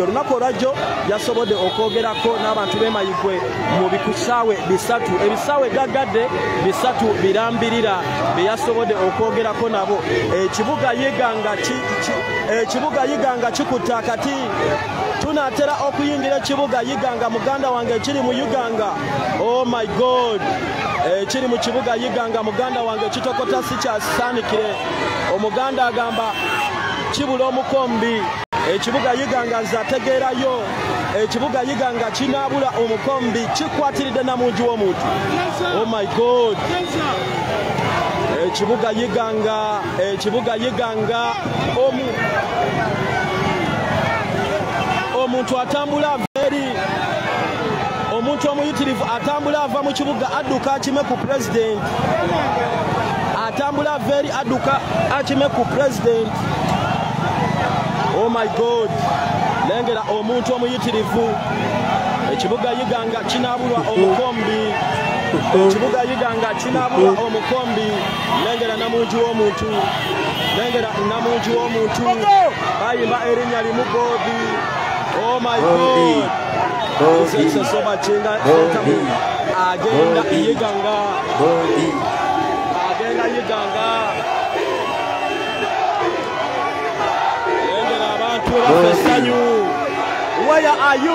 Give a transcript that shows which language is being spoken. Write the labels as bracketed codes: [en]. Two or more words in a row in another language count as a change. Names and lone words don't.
[lg] Olunaku olwajjo yasobodde okwogerako n'abantu b'emayigwe mu bikusaawe bisatu, ebisaawe gaggadde bisatu birambirira be yasobodde okwogerako nabo. Ekibuga Iganga kikutte akati. Tunaatera okuyingira ekibuga Iganga muganda wange ekiri mu Uganga. [en] Oh my God, [lg] ekiri mu kibuga Iganga muganda wange kitokota si kyasaanikire. Omuganda agamba kibula omukombi. Ekibuga Iganga nzategeerayo, ekibuga Iganga kinaabula omukombi, kikwatiridde namungi w'omuntu. [en] Oh my God, [lg] ekibuga Iganga omuntu atambula veri, omuntu omuyitirivu atambula ava mu kibuga adduka akime ku Pulezidenti, atambula veri adduka akime ku Pulezidenti. [en] Oh my God, [lg] lengera omuntu omuyitirivu. Ekibuga Iganga kinaabulwa omukombi, ekibuga Iganga kinaabulwa omukombi. Lengera namungi w'omuntu, lengera namungi w'omuntu bayimba erinnya limu Bobi. [en] Oh my God, [lg] soba chinga agenda Iganga, agenda Iganga. Lengera abantu bafesanyu. [en] Where are you?